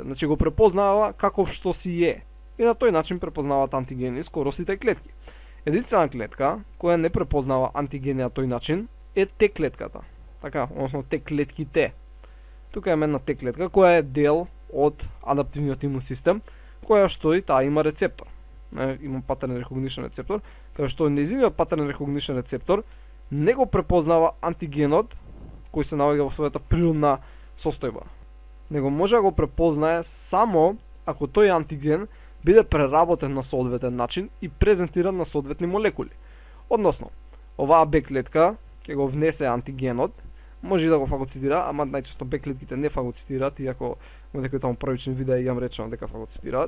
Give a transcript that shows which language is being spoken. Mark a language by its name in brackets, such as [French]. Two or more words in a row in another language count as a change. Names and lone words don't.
[Macedonian] Значи го препознава каков што си е. И на тој начин препознаваат антигени скоро сите клетки. Единствена клетка која не препознава антигени на тој начин е Т клетката. Така, односно Т клетките. Тука имаме една Т клетка која е дел од адаптивниот имун систем, која што и таа има рецептор. Има [English] pattern recognition [Macedonian] рецептор, кај што нејзиниот [English] pattern recognition [Macedonian] рецептор не го препознава антигенот кој се наоѓа во својата природна состојба. Него може да го препознае само ако тој антиген биде преработен на соодветен начин и презентиран на соодветни молекули. Односно, оваа Б клетка ќе го внесе антигенот, може и да го фагоцитира, ама најчесто Б клетките не фагоцитираат, иако во некои таму првични видеа имам речено дека фагоцитираат.